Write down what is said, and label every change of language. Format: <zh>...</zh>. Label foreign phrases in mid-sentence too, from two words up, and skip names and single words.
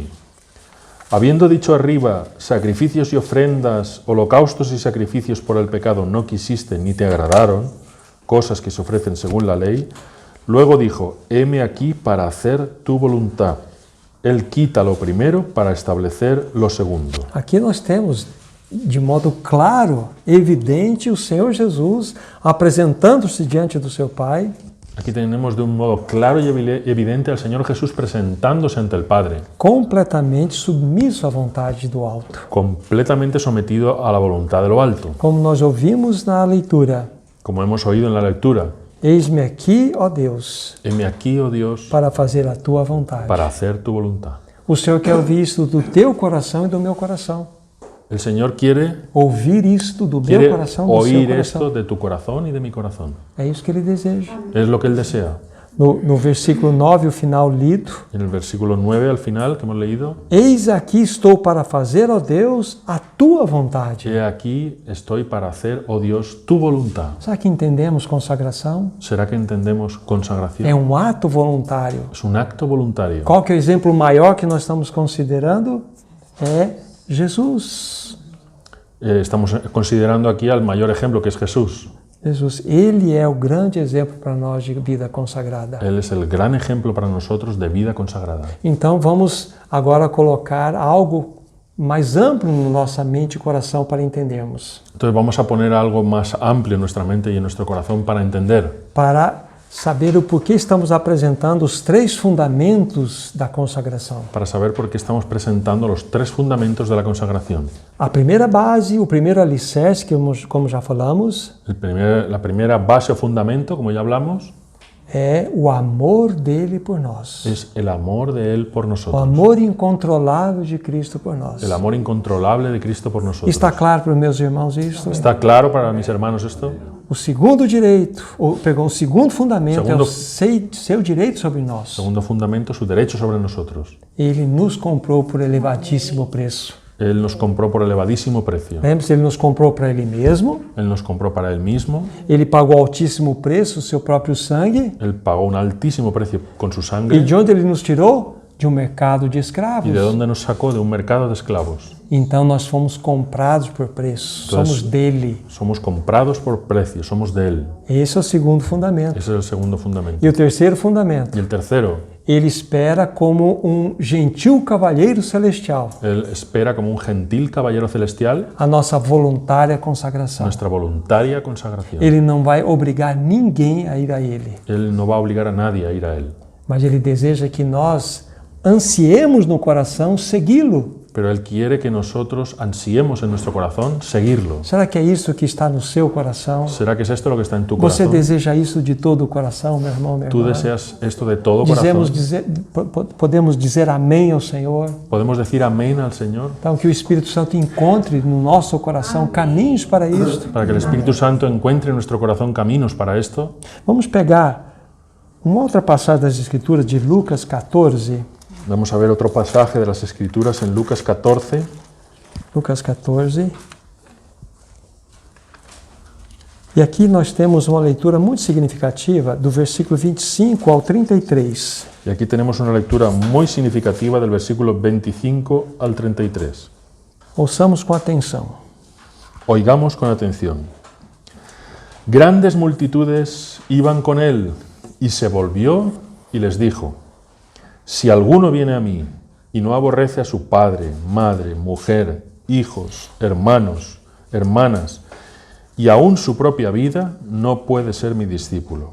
<es>Habiendo dicho arriba, sacrificios y ofrendas, holocaustos y sacrificios por el pecado no quisiste ni te agradaron, cosas que se ofrecen según la ley, luego dijo, heme aquí para hacer tu voluntad. Él quita lo primero para establecer lo segundo.</es> <pt>Aqui nós temos, de modo claro, evidente, o Senhor Jesus apresentando-se diante do seu Pai,</pt> <es>Aquí tenemos de un modo claro y evidente al Señor Jesús presentándose ante el Padre,</es> <pt>completamente submisso à vontade do alto.</pt> <es>completamente sometido a la voluntad de lo alto.</es> <pt>Como nós ouvimos na leitura,</pt> <es>Como hemos oído en la lectura,</es> <pt>eis-me aqui, ó Deus,</pt> <es>heme aquí, oh Dios,</es> <pt>para fazer a tua vontade.</pt> <es>para hacer tu voluntad.</es> <pt>O Senhor quer ouvir isso do teu coração e do meu coração.</pt> <es>El Señor quiere</es> <pt>Ouvir isto do meu coração, do seu</pt> <es>oír</es> <pt>coração.</pt> <es>esto de tu corazón y de mi corazón.</es> <pt>É isso que ele deseja.</pt> <es>Es lo que Él desea.</es> <pt>No versículo 9, o final lido,</pt> <es>En el versículo 9 al final que hemos leído,</es> <pt>eis aqui estou para fazer, ó Deus, a tua vontade.</pt> <es>he aquí estoy para hacer, oh Dios, tu voluntad.</es> <pt>Será que entendemos consagração?</pt> <es>¿Será que entendemos</es> <pt>É</pt> <es>consagración?</es> <pt>ato voluntário.</pt> <es>Es un acto voluntario.</es> <pt>Qual que é o exemplo maior que nós estamos considerando? É Jesus.</pt> <es>Estamos considerando aquí al mayor ejemplo, que es Jesús.</es> <pt>Jesus, ele é o grande exemplo para nós de vida consagrada.</pt> <es>Él es el gran ejemplo para nosotros de vida consagrada.</es> <pt>Então vamos agora colocar algo mais amplo na nossa mente e coração para entendermos.</pt> <es>Entonces vamos a poner algo más amplio en nuestra mente y en nuestro corazón para entender,</es> <pt>Para saber o porquê estamos apresentando os 3 fundamentos da consagração.</pt> <es>para saber por qué estamos presentando los 3 fundamentos de la consagración.</es> <pt>A primeira base, o primeiro alicerce, que como já falamos,</pt> <es>La primera base o fundamento, como ya hablamos,</es> <pt>é o amor dele por nós.</pt> <es>es el amor de Él por</es> <pt>O</pt> <es>nosotros.</es> <pt>amor incontrolável de Cristo por nós.</pt> <es>El amor incontrolable de Cristo por nosotros.</es> <pt>Está claro para os meus irmãos isso?</pt> <es>¿Está claro para mis hermanos esto?</es> <pt>O segundo direito, o segundo fundamento é o</pt> <es>Segundo-</es> <pt>seu direito sobre nós.</pt> <es>Segundo fundamento, su derecho sobre nosotros.</es> <pt>Ele nos comprou por elevadíssimo preço.</pt> <es>Él nos compró por elevadísimo precio.</es> <pt>Lembre-se, ele nos comprou para ele mesmo,</pt> <es>Él nos compró para Él mismo.</es> <pt>ele pagou altíssimo preço, o seu próprio sangue,</pt> <es>Él pagó un altísimo precio con su</es> <pt>e</pt> <es>sangre.</es> <pt>de onde ele nos tirou? De um mercado de</pt> <es>¿Y</es> <pt>escravos.</pt> <es>de dónde nos sacó? De un mercado de esclavos.</es> <pt>Então nós fomos comprados por preço, Então, somos dele.</pt> <es>Somos comprados por precio, somos de Él.</es> <pt>Esse é o segundo fundamento.</pt> <es>Ese es el segundo fundamento.</es> <pt>E o terceiro fundamento,</pt> <es>Y el tercero,</es> <pt>ele espera como um gentil cavalheiro celestial</pt> <es>Él espera como un gentil caballero celestial</es> <pt>a nossa voluntária consagração.</pt> <es>nuestra voluntaria consagración.</es> <pt>Ele não vai obrigar ninguém a ir a ele,</pt> <es>Él no va a obligar a nadie a ir a Él,</es> <pt>mas ele deseja que nós ansiemos no coração segui-lo.</pt> <es>pero Él quiere que nosotros ansiemos en nuestro corazón seguirlo.</es> <pt>Será que é isso que está no seu coração?</pt> <es>¿Será que es esto lo que está en tu</es> <pt>Você</pt> <es>corazón?</es> <pt>deseja isso de todo o coração, meu irmão, minha</pt> <es>¿Tú</es> <pt>irmã?</pt> <es>deseas esto de todo corazón?</es> <pt>Podemos dizer amém ao Senhor?</pt> <es>¿Podemos decir amén al Señor?</es> <pt>Então, que o Espírito Santo encontre no nosso coração caminhos para isto.</pt> <es>Para que el Espíritu Santo encuentre en nuestro corazón caminos para esto.</es> <pt>Vamos pegar uma outra passagem das Escrituras de Lucas 14.</pt> <es>Vamos a ver otro pasaje de las Escrituras en Lucas 14. Lucas 14.</es> <pt>E aqui nós temos uma leitura muito significativa do versículo 25 ao 33.</pt> <es>Y aquí tenemos una lectura muy significativa del versículo 25 al 33.</es> <pt>Ouçamos com atenção.</pt> <es>Oigamos con atención. Grandes multitudes iban con él, y se volvió y les dijo: Si alguno viene a mí y no aborrece a su padre, madre, mujer, hijos, hermanos, hermanas, y aún su propia vida, no puede ser mi discípulo.</es>